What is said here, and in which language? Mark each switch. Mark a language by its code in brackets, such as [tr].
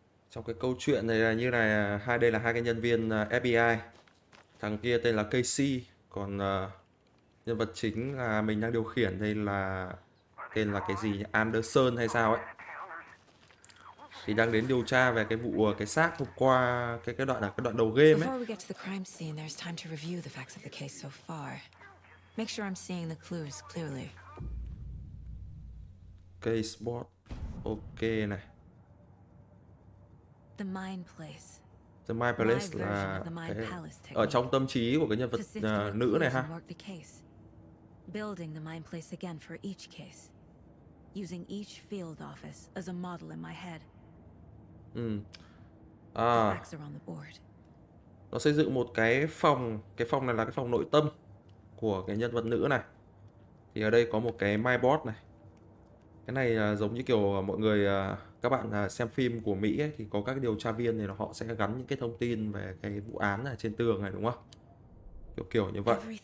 [vi] Trong cái câu chuyện này là như này, đây là hai cái nhân viên FBI. Thằng kia tên là Casey, còn nhân vật chính là mình đang điều khiển đây là tên là cái gì nhỉ? Anderson hay sao ấy. Thì đang đến điều tra về cái vụ cái xác hôm qua, cái đoạn đầu game ấy. [en] Before we get to the crime scene, there's time to review the facts of the case so far. Make sure I'm seeing the clues clearly. Case board. Ok này. The Mind Place. [vi] The Mind Palace là cái ở trong tâm trí của cái nhân vật nữ này ha. [en] Building the Mind Place again for each case. Using each field office as a model in my head. À, Facts are on the board. [vi] nó xây dựng một cái phòng này là cái phòng nội tâm của cái nhân vật nữ này. Thì ở đây có một cái My Board này. Cái này giống như kiểu mọi người các bạn xem phim của Mỹ ấy, thì có các điều tra viên thì họ sẽ gắn những cái thông tin về cái vụ án ở trên tường này đúng không? Kiểu như vậy.